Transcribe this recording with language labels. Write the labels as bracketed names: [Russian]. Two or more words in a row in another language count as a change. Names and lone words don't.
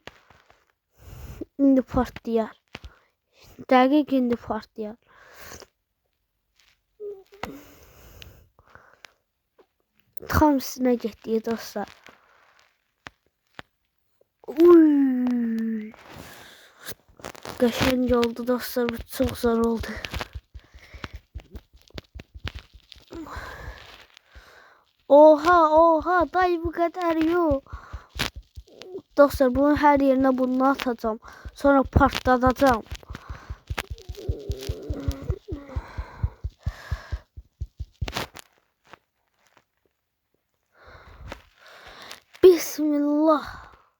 [Azerbaijani] İndi partlayar. Dəqiq indi partlayar. Tam üstünə getdik dostlar. Uy. Qəşəng oldu dostlar. Bu çox zor oldu. [Turkish] Oha dayı bu kadar yok. Dostlar bunun her yerine bunu atacağım. Sonra partlatacağım. Bismillah.